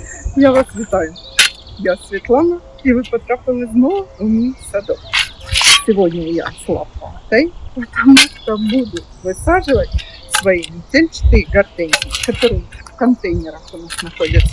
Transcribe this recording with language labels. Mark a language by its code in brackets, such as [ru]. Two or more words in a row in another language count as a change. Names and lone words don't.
[uk] Я вас вітаю. Я Світлана, і ви потрапили знову у мій садок. [ru] Сегодня я с лопатой, потому что буду высаживать свои метельчатые гортензии, которые в контейнерах у нас находятся.